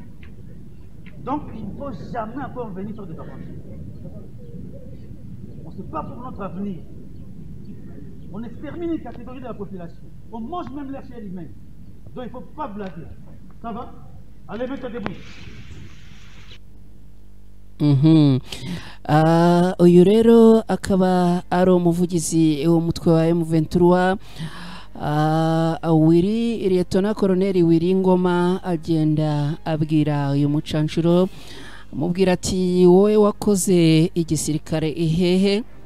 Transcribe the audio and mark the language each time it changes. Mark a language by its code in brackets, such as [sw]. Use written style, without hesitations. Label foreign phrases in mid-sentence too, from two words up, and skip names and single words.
[fr] Donc, il ne faut jamais encore venir sur des avancées. On ne sait pas pour notre avenir. On extermine une catégorie de la population. On mange même l'air chez l'humain. Donc, il ne faut pas blaguer. Ça va? Allez, mets-toi debout. [rw] uyu rero akaba ari umuvugizi w'umutwe wa M23 Wiri Liyetona Koloneli Wiringoma agenda abwira uyu mucanshuro amubwira ati wowe wakoze igisirikare ihehe,